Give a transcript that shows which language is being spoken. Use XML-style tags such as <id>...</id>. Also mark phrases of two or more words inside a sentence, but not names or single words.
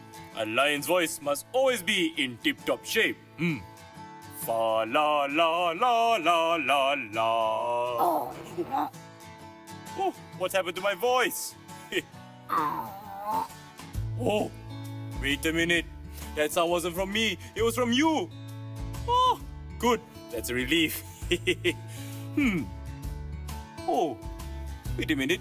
<en>A lion's voice must always be in tip-top shape. Fa la la la la la la. Oh, what happened to my voice? Oh, wait a minute. That sound wasn't from me. It was from you. Oh, good. That's a relief. Oh, wait a minute.</en>